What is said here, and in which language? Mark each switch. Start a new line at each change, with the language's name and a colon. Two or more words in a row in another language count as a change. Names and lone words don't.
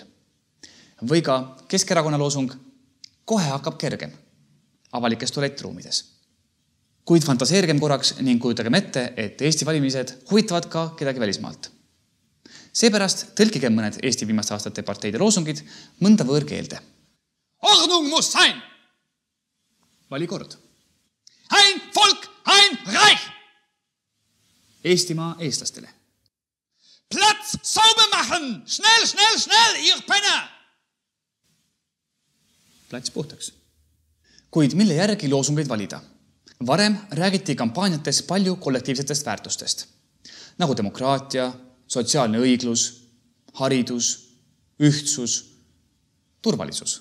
Estonian: Või ka Keskerakonna loosung kohe hakkab kergem avalikes tualettruumides. Kuid fantaseergem korraks ning kujutagem ette, et Eesti valimised huvitavad ka kedagi välismaalt. Seepärast tõlkigem mõned Eesti viimaste aastate parteide loosungid mõnda võõrkeelde.
German: Ordnung muss sein!
Estonian: Vali kord.
German: Ein Volk, ein Reich!
Estonian: Eestimaa eestlastele.
German: Platz sauber machen! Schnell, ihr Penner!
Estonian: Plats puhtaks. Kuid mille järgi loosungeid valida? Varem räägiti kampaaniates palju kollektiivsetest väärtustest, nagu demokraatia, sotsiaalne õiglus, haridus, ühtsus, turvalisus.